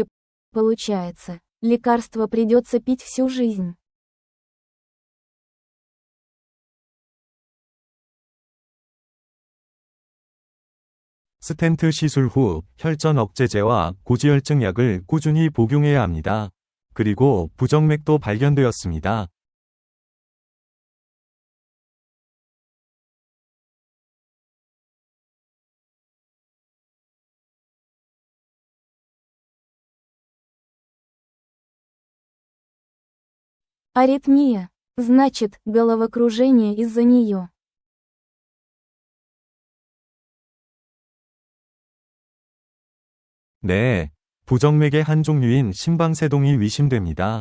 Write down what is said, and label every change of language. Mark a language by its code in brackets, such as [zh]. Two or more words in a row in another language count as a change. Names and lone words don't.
[ru] Получается, лекарство придется пить всю жизнь. [ko] 스텐트 시술 후 혈전 억제제와 고지혈증 약을 꾸준히 복용해야 합니다. 그리고 부정맥도 발견되었습니다. [ru] Аритмия. Значит, головокружение из-за нее. [ko] 네, 부정맥의 한 종류인 심방세동이 의심됩니다.